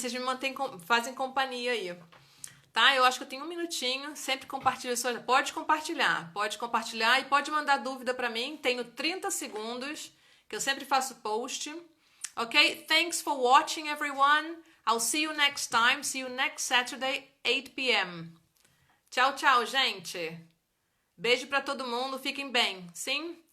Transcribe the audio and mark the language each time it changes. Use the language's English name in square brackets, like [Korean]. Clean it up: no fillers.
[Portuguese] Vocês me fazem companhia aí. Tá? Eu acho que eu tenho 1 minutinho. Sempre compartilha suas... Pode compartilhar e pode mandar dúvida pra mim. Tenho 30 segundos. Que eu sempre faço post. Ok? [English] Thanks for watching, everyone. I'll see you next time. See you next Saturday, 8 p.m. [Portuguese] Tchau, tchau, gente. Beijo pra todo mundo. Fiquem bem. Sim?